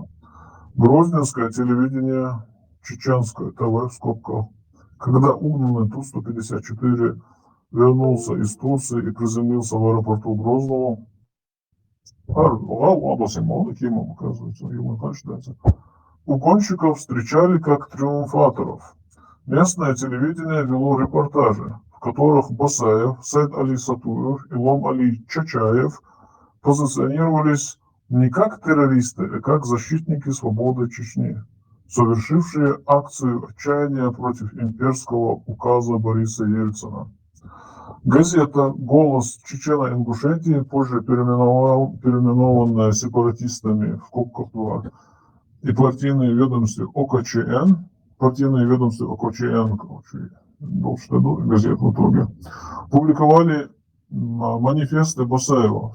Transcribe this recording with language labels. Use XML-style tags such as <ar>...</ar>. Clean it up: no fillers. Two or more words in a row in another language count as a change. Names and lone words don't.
<ru>Грозненское телевидение, чеченское ТВ в скобках, когда угнанный Ту-154 вернулся из Турции и приземлился в аэропорту Грозного, угонщиков встречали как триумфаторов. Местное телевидение вело репортажи, в которых Басаев, Сайд Али Сатуев и Лом Али Чачаев позиционировались не как террористы, а как защитники свободы Чечни, совершившие акцию отчаяния против имперского указа Бориса Ельцина. Газета «Голос Чечено-Ингушетии», позже переименованная сепаратистами в скобках 2, и партийные ведомства ОКЧН, газет в итоге, публиковали манифесты Басаева.</ru>